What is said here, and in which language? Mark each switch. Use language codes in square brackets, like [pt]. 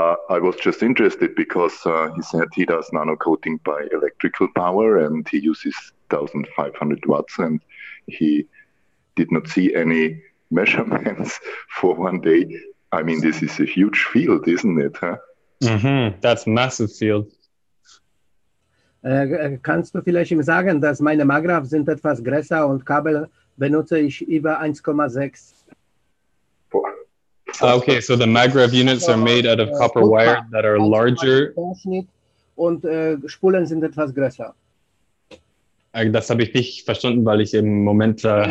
[en] I was just interested because he said he does nano coating by electrical power and he uses 1500 watts and he did not see any measurements for one day. I mean, this is a huge field, isn't it? Huh? Mm-hmm. That's a massive field. [de] Kannst du vielleicht ihm sagen, dass meine MAGRAPH sind etwas größer und Kabel benutze ich über 1,6. [en] Okay, so the MAGRAPH units are made out of copper wire that are larger. [de] Und Spulen sind etwas größer. Das habe ich nicht verstanden, weil ich im Moment...